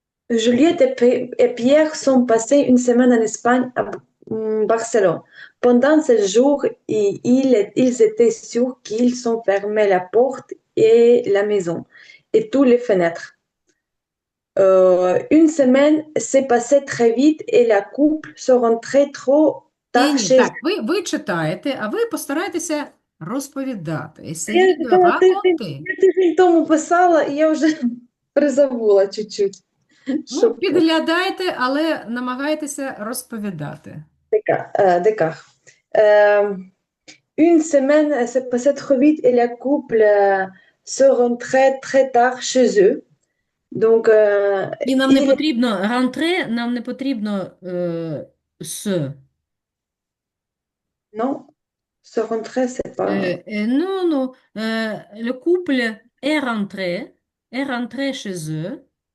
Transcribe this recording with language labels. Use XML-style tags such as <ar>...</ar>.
<fr>Juliette et Pierre sont passés une semaine en Espagne, à Barcelone. Pendant ce jour, ils étaient sûrs qu'ils ont fermé la porte et la maison et toutes les fenêtres. Une semaine s'est passée très vite et la couple se rentrait trop</fr> <uk>Ні,</uk> <fr>tard</fr> <uk>ні,</uk> <fr>chez eux.</fr> <uk>так, ви читаєте, а ви постарайтеся розповідати. І Я seguido думала, racconter. я тиждень тому писала, і я вже призабула чуть-чуть. Ну, Щоб підглядайте, але намагайтеся розповідати.</uk> <fr>D'accord. Euh, une semaine s'est passée trop vite et la couple se rentrait très tard chez eux. Donc,</fr> <uk>І нам не</uk> <fr>il</fr> <uk>потрібно rentrer, нам не потрібно с.</uk> <fr>non, se rentrait, c'est pas. Non, non, le couple est rentré chez eux.</fr>